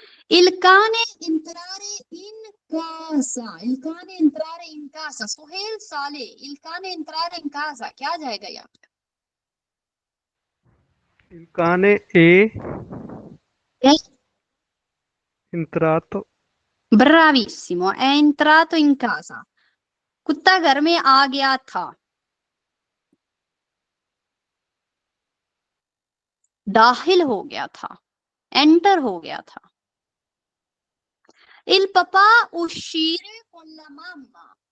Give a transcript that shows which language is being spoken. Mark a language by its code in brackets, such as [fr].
[it] Il cane entrare in casa, il cane entrare in casa। सुहेल साले, il cane entrare in casa, [hi] क्या जाएगा यहाँ पे? [it] Il cane è [en] Yes. [it] entrato Bravissimo, è entrato in casa। [hi] कुत्ता घर में आ गया था। दाखिल हो गया था, एंटर हो गया था। [it] Il papà uscire con la mamma।